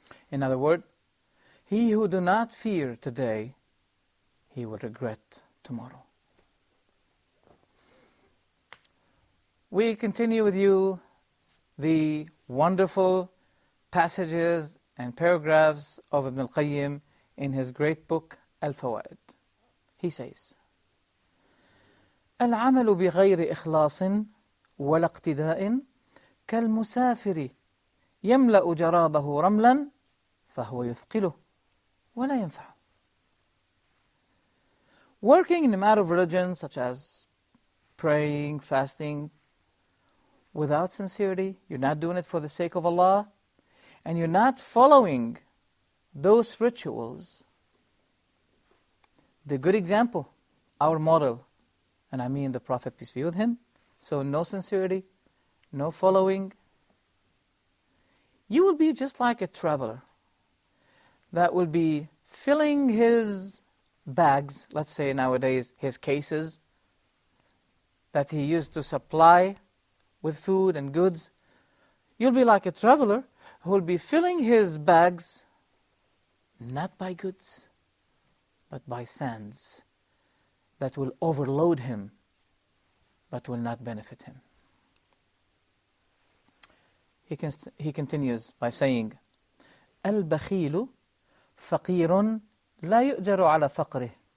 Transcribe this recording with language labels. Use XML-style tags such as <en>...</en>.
<en>In other words, he who do not fear today, he will regret tomorrow. We continue with you the wonderful passages and paragraphs of Ibn Al-Qayem in his great book Al-Fawaid.</en> <ar>He says, العمل بغير إخلاص ولا اقتداء كالمسافر يملأ جرابه رملا فهو يثقله ولا ينفعه.</ar> <en>Working in a matter of religion such as praying, fasting, without sincerity, you're not doing it for the sake of Allah, and you're not following those rituals. The good example, our model, and I mean the Prophet, peace be with him. So no sincerity, no following. You will be just like a traveler that will be filling his bags, let's say nowadays his cases, that he used to supply with food and goods. You'll be like a traveler who will be filling his bags not by goods, but by sands that will overload him but will not benefit him.</en> <ar>He continues by saying, البخيل فقير لا يؤجر على فقره.</ar>